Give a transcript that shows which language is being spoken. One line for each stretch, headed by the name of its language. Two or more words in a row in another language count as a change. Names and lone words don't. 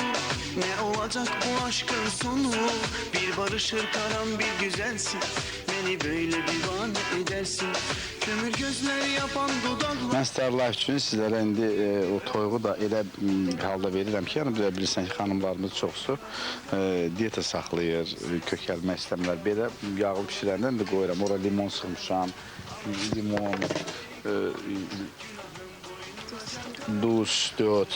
Turkish: Ne olacak bu aşkın sonu? Bir barışır karam bir güzelsin. Beni böyle divane edersin. Kömür gözler yapan dudaklar.
Azerbaijani: Mən Starlife üçün sizlərə indi o toyuğu da elə halda verirəm ki, yəni bilirsən ki, xanımlarımız çoxsu diyeta saxlayır, kökəlmək istəmirlər. Belə yağlı bişirəndə indi qoyuram. Ora limon sıxmışam, limon, duz, döt.